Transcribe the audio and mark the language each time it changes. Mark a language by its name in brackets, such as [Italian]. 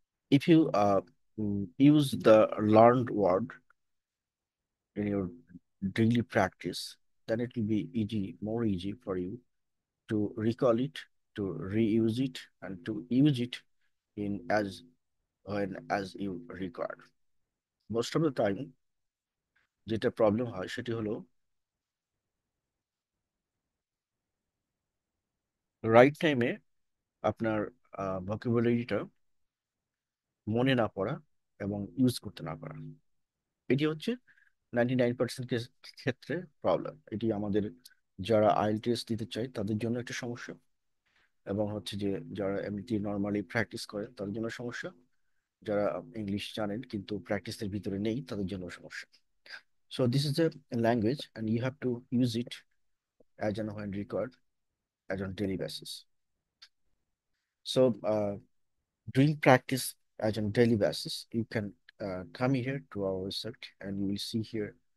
[English] If you use the learned word in your daily practice, then it will be easy, more easy for you to recall it, to reuse it, and to use it in as when as you record. Most of the time [Bangla] যেটা problem হয় সেটি হলো right টাইমে আপনার ভোকাবুলারিটা মনে না পড়া এবং ইউজ করতে না পারা। এটি হচ্ছে 99% ক্ষেত্রে প্রবলেম। এটি আমাদের যারা আইএলটিএস দিতে চায় তাদের জন্য একটা সমস্যা, এবং হচ্ছে যে যারা এমনিতে নর্মালি প্র্যাকটিস করে তাদের জন্য সমস্যা, যারা ইংলিশ জানেন কিন্তু প্র্যাকটিসের ভিতরে নেই তাদের জন্য সমস্যা। [English] So this is a language and you have to use it as and when required as on daily basis. So, doing practice as on daily basis, you can come here to our website and you will see here